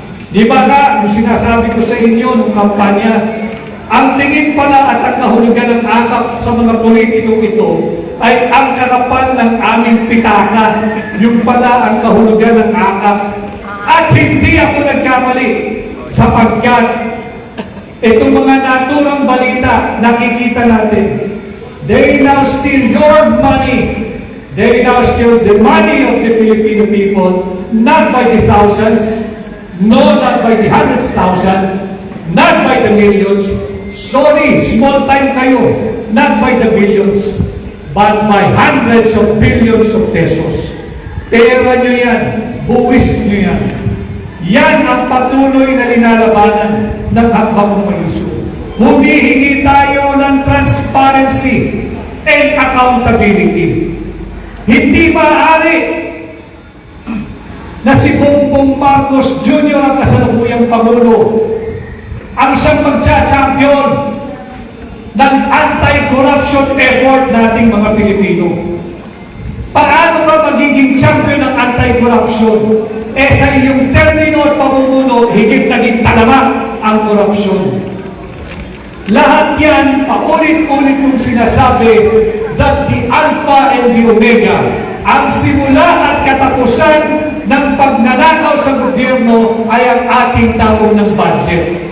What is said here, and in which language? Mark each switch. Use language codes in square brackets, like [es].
[tl] Di ba nga, yung sinasabi ko sa inyo nung kampanya, ang tingin pala at ang kahulugan ng akap sa mga politikong ito ay ang kakapal ng aming pitaka. Yung pala ang kahulugan ng akap. At hindi ako nagkamali sapagkat itong mga naturang balita nakikita natin. [en] They now steal your money. They now steal the money of the Filipino people, not by the thousands, no, not by the hundreds thousands, not by the millions. Sorry, small time kayo, not by the billions. but by hundreds of billions of pesos. [tl] Pera nyo yan, buwis nyo yan. Yan ang patuloy na linalabanan ng hakbang ng Maisog. Humihingi tayo ng transparency and accountability. Hindi maaari na si Bongbong Marcos Jr. ang kasalukuyang Pangulo ang siyang magcha-champion ng anti-corruption effort nating mga Pilipino. Paano ka magiging champion ng anti-corruption? Sa iyong termino at pamumuno, higit naging talamak ang korupsyon. Lahat yan, paulit-ulit kong sinasabi [en] that the Alpha and the Omega, [tl] ang simula at katapusan ng pagnanakaw sa gobyerno ay ang ating taon ng budget.